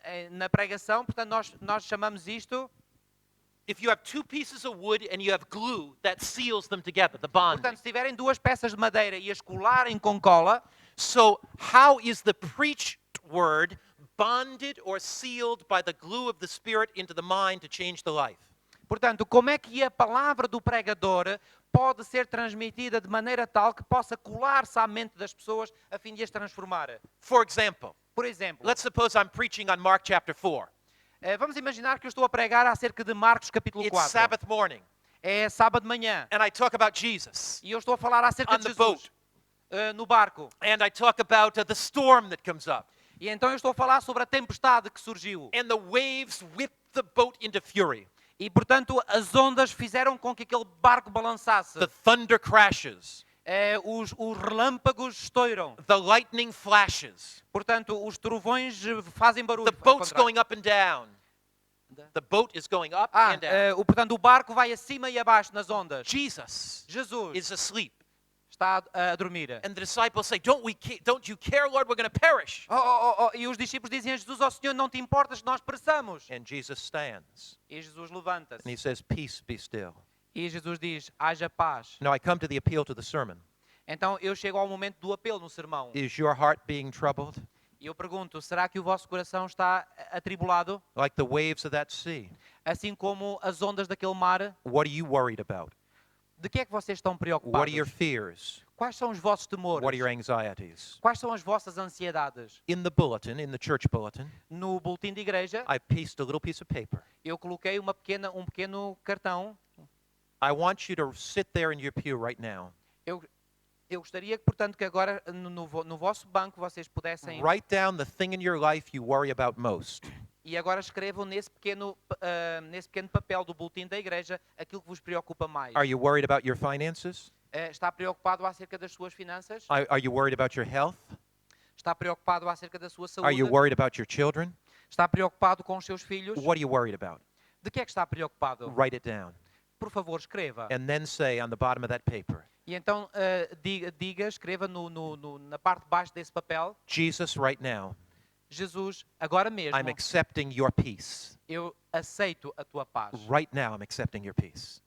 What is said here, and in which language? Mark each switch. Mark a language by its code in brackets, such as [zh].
[pt] Na pregação, portanto, nós chamamos isto [en] If you have two pieces of wood and you have glue, that seals them together, the bonding. [pt] Portanto, se tiverem duas peças de madeira e as colarem com cola, [en] So how is the preached word bonded or sealed by the glue of the Spirit into the mind to change the life? [pt] portanto, como é que a palavra do pregador pode ser transmitida de maneira tal que possa colar-se à mente das pessoas a fim de as transformar? [en] For example, [pt] Por exemplo, [en] let's suppose I'm preaching on Mark chapter 4. [pt] vamos imaginar que eu estou a pregar acerca de Marcos capítulo [en] It's 4. Sabbath morning, [pt] É sábado de manhã. [en] and I talk about Jesus [pt] E eu estou a falar acerca [en] on [pt] de [en] the [pt] Jesus [en] boat, [pt] no barco. [en] and I talk about the storm that comes up, [pt] E então eu estou a falar sobre a tempestade que surgiu. [en] and the waves whip the boat into fury. [pt] E, portanto, as ondas fizeram com que aquele barco balançasse. [en] The thunder crashes, [pt] Os relâmpagos estouram. [en] the lightning flashes, [pt] Portanto, os trovões fazem barulho. [en] the [pt] ao [en] boat's [pt] contrário. [en] going up and down. The boat is going up Ah, and down. [pt] portanto, o barco vai acima e abaixo nas ondas. [en] Jesus [pt] Jesus [en] is asleep. [pt] está a dormir. [en] And the disciples say, don't you care, Lord? We're going to perish. [pt] E os discípulos dizem a Jesus, ó Senhor, não te importas que nós pereçamos? [en] And Jesus stands [pt] E Jesus levanta-se. [en] and he says, peace, be still. [pt] E Jesus diz, haja paz. [en] Now I come to the appeal to the sermon. [pt] Então eu chego ao momento do apelo no sermão. [en] Is your heart being troubled [pt] E eu pergunto, será que o vosso coração está atribulado? [en] like the waves of that sea? [pt] Assim como as ondas daquele mar? [en] What are you worried about? [pt] De que é que vocês estão [en] What [pt] preocupados? [en] are your fears? [pt] Quais são os vossos temores? [en] What are your anxieties? [pt] Quais são as vossas ansiedades? [en] In the bulletin, in the church bulletin, [pt] No boletim de igreja, [en] I pasted a little piece of paper. [pt] eu coloquei um pequeno cartão. [en] I want you to sit there in your pew right now. [pt] Eu gostaria, portanto, que agora no vosso banco vocês pudessem... [en] Write down the thing in your life you worry about most. [pt] E agora escrevam nesse pequeno papel do boletim da igreja aquilo que vos preocupa mais. [en] Are you worried about your finances? [pt] Está preocupado acerca das suas finanças? [en] Are you worried about your health? [pt] Está preocupado acerca da sua [en] Are you [pt] saúde? [en] worried about your children? [pt] Está preocupado com os seus filhos? [en] What are you worried about? [pt] De que é que está preocupado? [en] Write it down. [pt] Por favor, escreva. [en] And then say on the bottom of that paper, [pt] E então escreva na parte de baixo desse papel, [en] Jesus, right now, [pt] Jesus, agora mesmo, [en] I'm accepting your peace. [pt] eu aceito a tua paz. [en] Right now, I'm accepting your peace.